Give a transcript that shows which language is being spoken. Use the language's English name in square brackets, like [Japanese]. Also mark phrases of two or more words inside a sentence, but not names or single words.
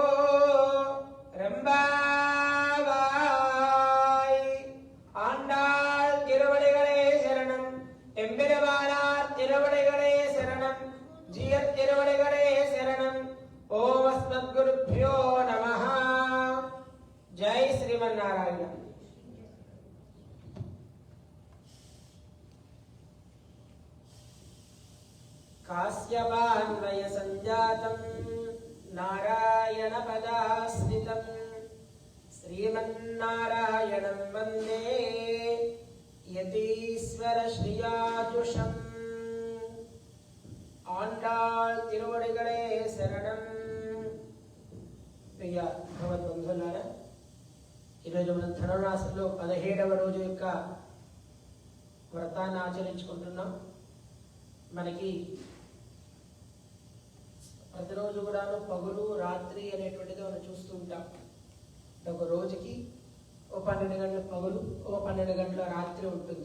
[Tamil] ரம்பாவாய் ஆண்டாள் திருவடிகளே சரணம் எம்பெருமானார் திருவடிகளே சரணம் ஜியத் திருவடிகளே சரணம் [Sanskrit] ॐ अस्मद्गुरुभ्यो नमः [Tamil] ஜெய் ஸ்ரீமன்னாராயண [Sanskrit] कास्यवान्वय संजातं नारायण पदाश्रितं श्रीमन्नारायणं वन्दे यतीश्वर श्रियाजुषम् [Tamil] ஆண்டாள் திருவடிகளே சரணம் [Telugu] ప్రియ భగవద్బంధులారా ఈరోజు మనం ధనురాశిలో 17వ రోజు యొక్క వ్రతాన్ని ఆచరించుకుంటున్నాం. మనకి ప్రతిరోజు కూడాను పగులు రాత్రి అనేటువంటిది మనం చూస్తూ ఉంటాం. ఒక రోజుకి ఓ 12 గంటల పగులు ఓ 12 గంటల రాత్రి ఉంటుంది.